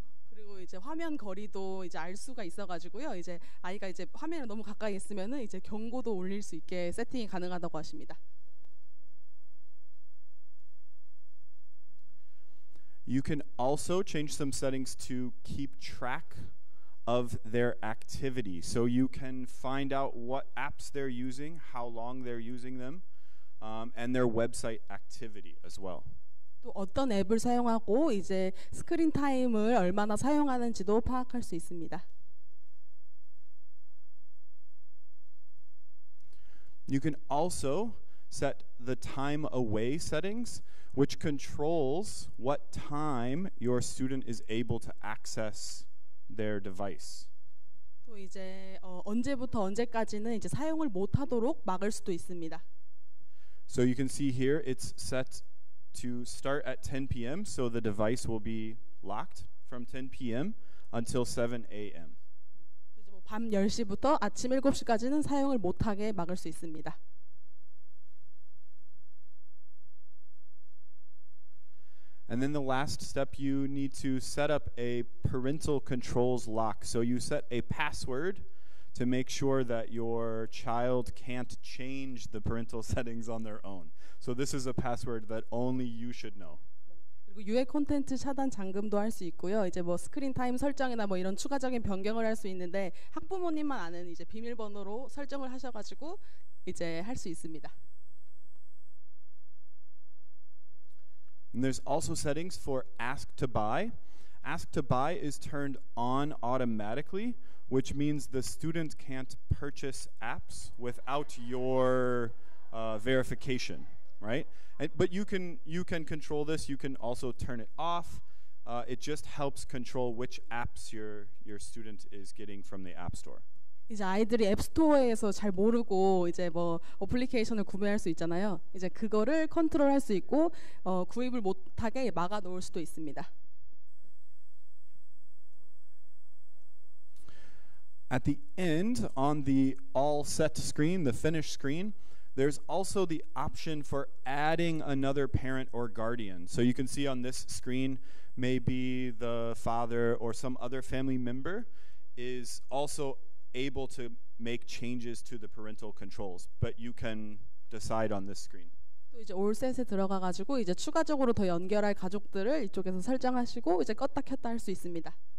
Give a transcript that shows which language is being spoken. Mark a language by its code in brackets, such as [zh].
[ko] 그리고 이제 화면 거리도 이제 알 수가 있어가지고요. 이제 아이가 이제 화면에 너무 가까이 있으면은 이제 경고도 울릴 수 있게 세팅이 가능하다고 하십니다. [en] You can also change some settings to keep track of their activity. So you can find out what apps they're using, how long they're using them, and their website activity as well. [ko] 또 어떤 앱을 사용하고 이제 스크린 타임을 얼마나 사용하는지도 파악할 수 있습니다. [en] You can also set the time away settings, which controls what time your student is able to access their device. [ko] 또 이제 언제부터 언제까지는 이제 사용을 못 하도록 막을 수도 있습니다. [en] So you can see here it's set to start at 10 p.m. so the device will be locked from 10 p.m. until 7 a.m. [ko] 이제 뭐 밤 10시부터 아침 7시까지는 사용을 못 하게 막을 수 있습니다. [en] And then the last step, you need to set up a parental controls lock. So you set a password to make sure that your child can't change the parental settings on their own. So this is a password that only you should know. [ko] 그리고 유해 콘텐츠 차단 잠금도 할 수 있고요. 이제 뭐 스크린 타임 설정이나 뭐 이런 추가적인 변경을 할 수 있는데 학부모님만 아는 이제 비밀번호로 설정을 하셔가지고 이제 할 수 있습니다. [en] And there's also settings for Ask to Buy. Ask to Buy is turned on automatically, which means the student can't purchase apps without your verification, right? But you can control this. You can also turn it off. It just helps control which apps your student is getting from the App Store. [ko] 이제 아이들이 앱스토어에서 잘 모르고 이제 뭐 어플리케이션을 구매할 수 있잖아요. 이제 그거를 컨트롤할 수 있고 구입을 못하게 막아 놓을 수도 있습니다. [en] At the end, on the all set screen, the finish screen, there's also the option for adding another parent or guardian. So you can see on this screen, maybe the father or some other family member is also able to make changes to the parental controls, but you can decide on this screen. [ko] 또 이제 올셋에 들어가 가지고 이제 추가적으로 더 연결할 가족들을 이쪽에서 설정하시고 이제 껐다 켰다 할 수 있습니다.